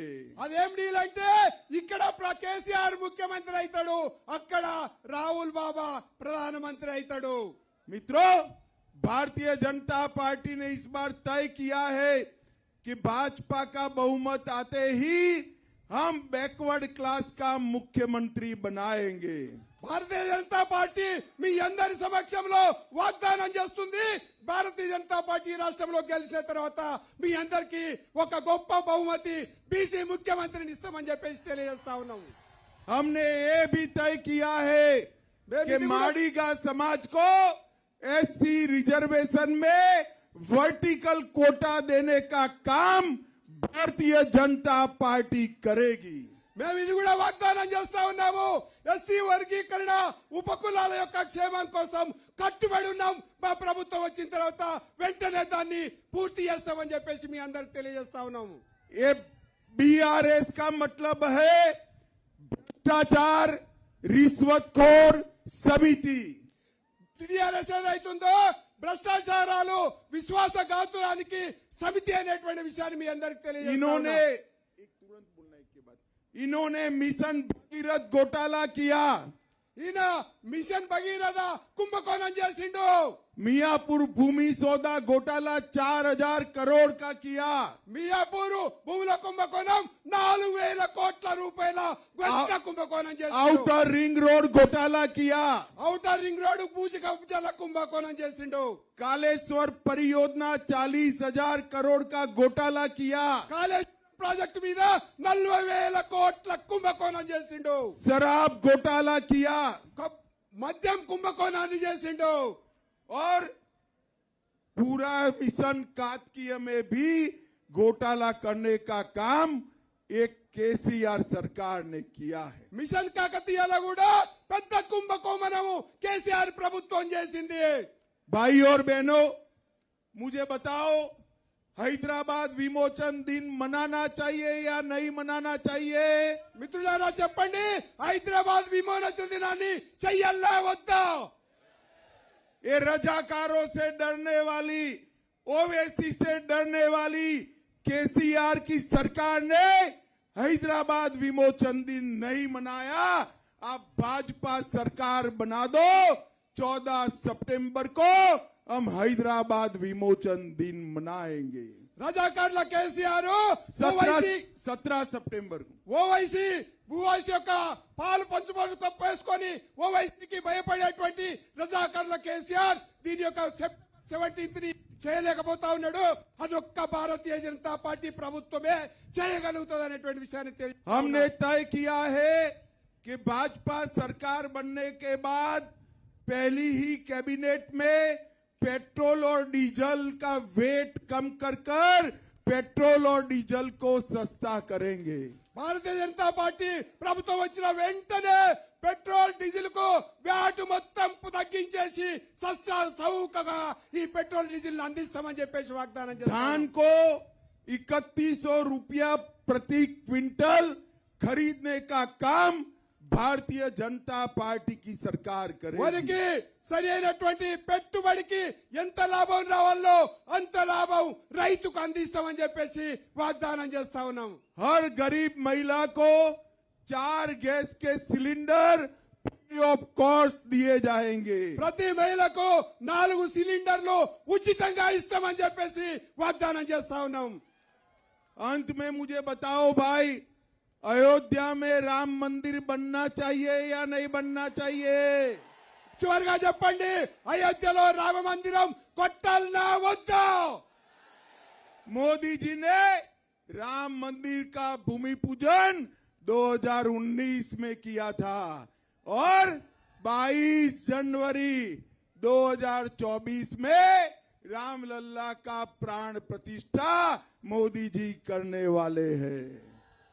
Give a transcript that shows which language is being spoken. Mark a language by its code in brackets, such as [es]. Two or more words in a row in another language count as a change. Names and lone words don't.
[te] అదేం డీల్ అంటే ఇక్కడ కేసీఆర్ ముఖ్యమంత్రి అవుతాడు, అక్కడ రాహుల్ బాబా ప్రధానమంత్రి అవుతాడు. [hi] मित्रों, भारतीय जनता पार्टी ने इस बार तय किया है कि भाजपा का बहुमत आते ही हम [en] backward class [hi] का मुख्यमंत्री बनाएंगे. [te] భారతీయ జనతా పార్టీ మీ అందరి సమక్షంలో వాగ్దానం చేస్తుంది, భారతీయ జనతా పార్టీ రాష్ట్రంలో గెలిచిన తర్వాత మీ అందరికి ఒక గొప్ప బహుమతి బీసీ ముఖ్యమంత్రిని ఇస్తామని చెప్పేసి తెలియజేస్తా ఉన్నాం. [hi] हमने ये भी तय किया है कि माड़ीगा समाज को [en] SC reservation [hi] में [en] vertical quota [hi] देने का काम भारतीय जनता पार्टी करेगी. [te] మేము ఇది కూడా వాగ్దానం చేస్తా ఉన్నాము, ఎస్సీ వర్గీకరణ ఉపకులాల యొక్క క్షేమం కోసం కట్టుబడి ఉన్నాం. మా ప్రభుత్వం వచ్చిన తర్వాత వెంటనే దాన్ని పూర్తి చేస్తామని చెప్పేసి మీ అందరికి తెలియజేస్తా ఉన్నాము. [hi] ये बीआरएस का मतलब है भ्रष्टाचार रिश्वतखोर समिति. [te] టీఆర్ఎస్ ఏదైతుందో భ్రష్టాచారాలు విశ్వాసఘాతురానికి సమితి అనేటువంటి విషయాన్ని మీ అందరికి [hi] इन्होंने [te] తెలియజేస్తున్నా. [hi] इन्होंने मिशन भगीरथ घोटाला किया. [te] ఈయన మిషన్ భగీరథ కుంభకోణం చేసిండు. [hi] मियापुर भूमि सौदा घोटाला 4,000 करोड़ का किया. [te] మియాపూరు భూముల కుంభకోణం 4,000 కోట్ల రూపాయల గొప్ప కుంభకోణం చేసిండు. [hi] आउटर रिंग रोड घोटाला किया. [te] ఔటర్ రింగ్ రోడ్డు భూసి కబ్జాల కుంభకోణం చేసిండు. [hi] कालेश्वर परियोजना 40,000 करोड़ का घोटाला किया. [te] కాలేజ్ ప్రాజెక్టు మీద 40,000 కోట్ల కుంభకోణం చేసిండు. [hi] शराब घोटाला किया. [te] మద్యం కుంభకోణాన్ని చేసిండు. [hi] और पूरा मिशन कातकीय में भी घोटाला करने का काम एक केसीआर सरकार ने किया है. [te] మిషన్ కాకతీయలో కూడా పెద్ద కుంభకోణము కేసీఆర్ ప్రభుత్వం చేసింది. [hi] भाई और बहनों, मुझे बताओ, हैदराबाद विमोचन दिन मनाना चाहिए या नहीं मनाना चाहिए? [te] మిత్రులారా చెప్పండి, హైదరాబాద్ విమోచన దినాన్ని చెయ్యాలా వద్దా? [hi] ये रजाकारों से डरने वाली, ओवैसी से डरने वाली केसीआर की सरकार ने हैदराबाद विमोचन दिन नहीं मनाया. आप भाजपा सरकार बना दो, 14 सितंबर को हम हैदराबाद विमोचन दिन मनाएंगे. [te] రజాకార్ల కేసీఆర్ [hi] 17 सितंबर को. [te] ఓవైసీ యొక్క పాలు పంచుబాటు తప్పేసుకొని ఓవైసీకి భయపడేటువంటి రజాకార్ల కేసీఆర్ దీని యొక్క 17th ని చేయలేకపోతా ఉన్నాడు. అదొక్క భారతీయ జనతా పార్టీ ప్రభుత్వమే చేయగలుగుతుంది అనేటువంటి విషయాన్ని [hi] हमने तय किया है कि भाजपा सरकार बनने के बाद पहली ही कैबिनेट में पेट्रोल और डीजल का वेट कम कर पेट्रोल और डीजल को सस्ता करेंगे. [te] భారతీయ జనతా పార్టీ ప్రభుత్వం వచ్చిన వెంటనే పెట్రోల్ డీజిల్ కు వ్యాట్ మొత్తం తగ్గించేసి చౌకగా ఈ పెట్రోల్ డీజిల్ అందిస్తామని చెప్పేసి వాగ్దానం చేశారు. [hi] धान को 3100 रुपया प्रति क्विंटल खरीदने का काम भारतीय जनता पार्टी की सरकार करेगी. [te] వరికి సరి అయినటువంటి పెట్టుబడికి ఎంత లాభం రావాలో అంత లాభం రైతుకు అందిస్తామని చెప్పేసి వాగ్దానం చేస్తా ఉన్నాం. [hi] हर गरीब महिला को 4 गैस के सिलेंडर [en] free of cost [hi] दिए जाएंगे. [te] ప్రతి మహిళకు 4 సిలిండర్లు ఉచితంగా ఇస్తామని చెప్పేసి వాగ్దానం చేస్తా ఉన్నాం. [hi] अंत में मुझे बताओ भाई, अयोध्या में राम मंदिर बनना चाहिए या नहीं बनना चाहिए? [te] చివరిగా చెప్పండి, అయోధ్యలో రామ మందిరం కొట్టాలనా వద్దా? [hi] मोदी जी ने राम मंदिर का भूमि पूजन 2019 में किया था और 22 जनवरी 2024 में रामलला का प्राण प्रतिष्ठा मोदी जी करने वाले हैं.